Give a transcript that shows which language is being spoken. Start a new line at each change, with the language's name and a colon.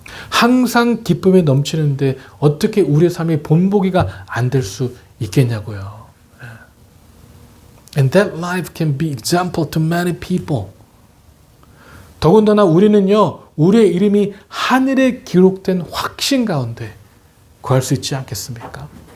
Korean: 항상 기쁨에 넘치는데 어떻게 우리의 삶이 본보기가 안 될 수 있겠냐고요.
English: And that life can be example to many people.
Korean: 더군다나 우리는요, 우리의 이름이 하늘에 기록된 확신 가운데 구할 수 있지 않겠습니까?